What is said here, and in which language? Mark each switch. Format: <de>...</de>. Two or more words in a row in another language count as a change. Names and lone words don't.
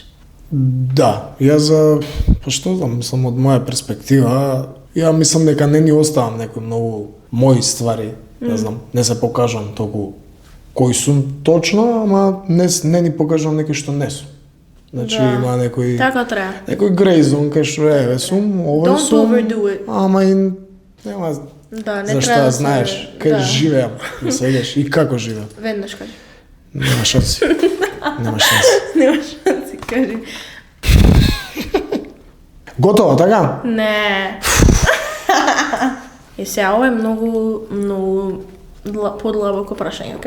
<mk>Да, што знам, мислам од моја перспектива, ја мислам дека не ни оставам некои многу мои ствари, не знам, не се покажам толку кој сум точно, ама не ни покажам некој што не сум. Значи има некој Така треба. Некој</mk> <en>grey zone</en> <mk>кај што сум, ова</mk> <en>Don't</en> <mk>сум.</mk> <en>overdo it.</en> <mk>Ама и нема Да, не зашто треба да знаеш кај живеам, не сегаш и како живеам. Веднаш кажи. Нема шанси. Нема шанси. Нема шанси, кажи. Готово, така? Не. Сега ова е многу подлабоко прашање, окей?</mk>